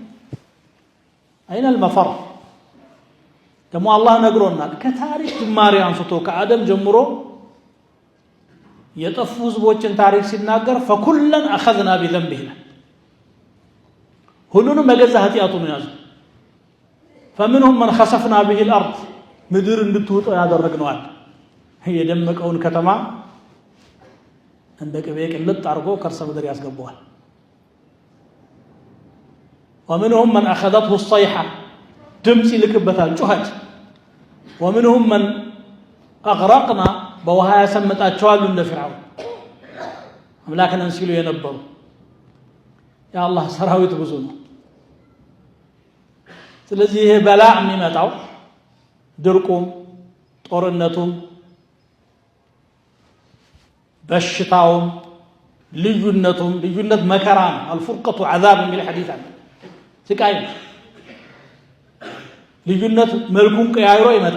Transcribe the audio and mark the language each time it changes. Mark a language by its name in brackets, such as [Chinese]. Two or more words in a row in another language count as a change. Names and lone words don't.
[Arabic] أين المفر። [Amharic] ደግሞ አላህ ነግሮናል። ከታሪክ ጅማሬ አንስቶ ከአደም ጀምሮ የጠፉ ህዝቦችን ታሪክ ሲናገር [Arabic] فكلا أخذنا بذنبه፣ [Amharic] ሁሉንም በገዛ ኃጢአቱ ነው ያዘው። [Arabic] فمنهم من خسفنا به الارض [Amharic] ምድር እንድትውጠው ያደረግነዋል። የደመቀውን ከተማ እንደ ቅቤ ቅልጥ አድርጎ ከርሰ ምድር ያስገባዋል። [Arabic] ومنهم من اخذته الصيحه [Amharic] ድምጽ ይልክበታል ጩኸት። [Arabic] ومنهم من اغرقنا [Amharic] በውሃ ያሰመጣቸዋል እንደ ፍርዓውን አምላክን ሲሉ የነበሩ። የአላህ ሰራዊት ብዙ ነው። ስለዚህ ይሄ በላ የሚመጣው ድርቁም ጦርነቱም በሽታውም ልዩነት መከራ ነው። [Arabic] الفرقة عذاب [Amharic] የሚል ሐዲስ አለ። ስቃይ ልዩነት መልኩን ቀያይሮ ይመጣል።